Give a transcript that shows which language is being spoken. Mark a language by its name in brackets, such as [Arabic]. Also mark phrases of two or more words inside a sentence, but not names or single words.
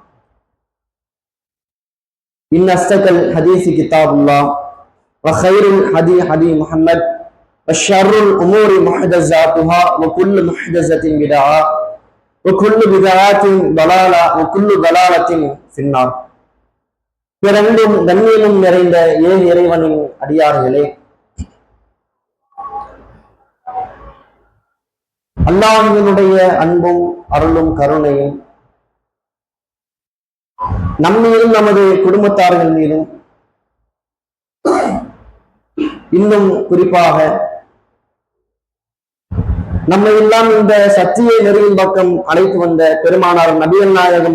[Arabic] إن أصدق الحديث كتاب الله وخير الهدي هدي محمد وشر الأمور محدثاتها وكل محدثة بدعة وكل بدعة ضلالة وكل ضلالة في النار. [Tamil] பிறந்தும் கண்ணியமும் நிறைந்த ஏன் இறைவனின் அடியார்களே, அல்லாஹ்வினுடைய அன்பும் அருளும் கருணையும் நம் மீதும் நமது குடும்பத்தார்கள் மீதும் இன்னும் குறிப்பாக நம்மை எல்லாம் இந்த சத்திய நெறியின் பக்கம் அழைத்து வந்த பெருமானார் நபிகள் நாயகம்